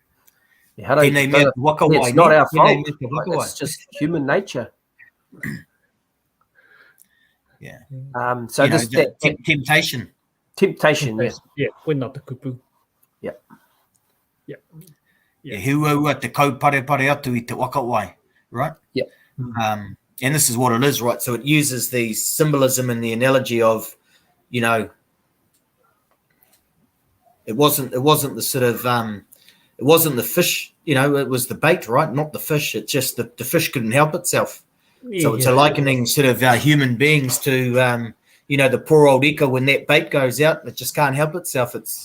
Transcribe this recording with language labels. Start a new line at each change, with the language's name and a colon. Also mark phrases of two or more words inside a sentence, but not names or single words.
English: It's not our fault. It's just human nature. Yeah. So this temptation. Temptation. Yes. Yeah. We're not the kupu. Yeah. Yeah. Yeah.
Māori: Huaua te kaupare atu I te wakawai,
English: right? Yeah. And this is what it is, right? So it uses the symbolism and the analogy of, you know, it wasn't the sort of it wasn't the fish, you know, it was the bait, right? Not the fish. It's just that the fish couldn't help itself. So it's a likening sort of human beings to you know, the poor old ika when that bait goes out, it just can't help itself.